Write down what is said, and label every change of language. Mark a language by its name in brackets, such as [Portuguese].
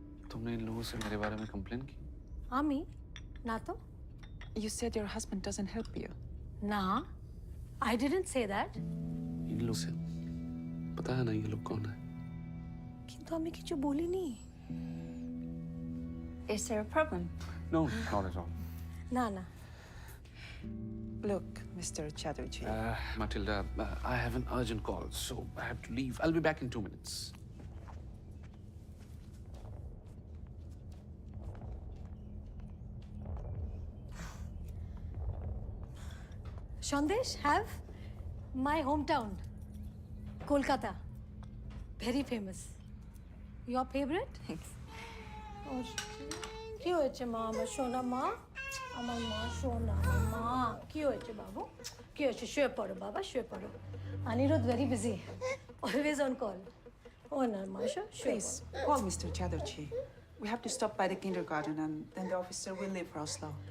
[Hindi] तुमने इन लोगों से मेरे बारे में कंप्लेन की? [Bangla] আমি না তো [English] You said your husband doesn't help you. না I didn't say that [Hindi] इन लोग से पता है ना ये लोग कौन है? [Bangla] কিন্তু আমি কিছু বলিনি [English] Is there a problem? No, not at all. [Bangla] না না [English] Look, Mr. Chatterjee. Matilda, I have an urgent call, so I have to leave. I'll be back in 2 minutes. Sandesh, have my hometown, Kolkata. Very famous. Your favorite? Thanks. [Bangla] কি হয়েছে মা আমার সোনা মা আমার মা সোনা আমার মা কি হয়েছে বাবু কি হয়েছে শুয়ে পড়ো বাবা শুয়ে পড়ো Aniruddha [English] very busy always on call [Bangla] ও না মা শুয়ে [English] Please, call Mr. Chatterjee. We have to stop by the kindergarten and then the officer will leave for Oslo.